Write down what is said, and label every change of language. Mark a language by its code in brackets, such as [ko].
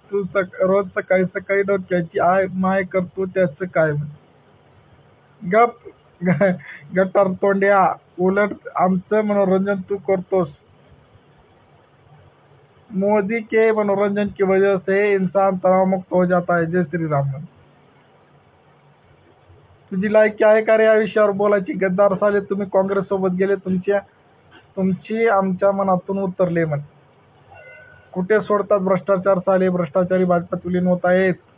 [mr] तू रोज सकाळी सकाळी डोक्याची माय करतो त्याचं काय. गप गटार तोंड्या, उलट आमचं मनोरंजन तू करतोस. [hi] मोदी के मनोरंजन की वजह से इंसान तणाव मुक्त हो जाता है. जय श्री राम. [mr] तुझी लायकी आहे का रे या विषयावर बोलायची. गद्दार साले तुम्ही काँग्रेस सोबत गेले, तुमची आमच्या मनातून उतरले म्हण. कुठे सोडतात भ्रष्टाचार साले, भ्रष्टाचारी भाजपात विलीन होत आहेत.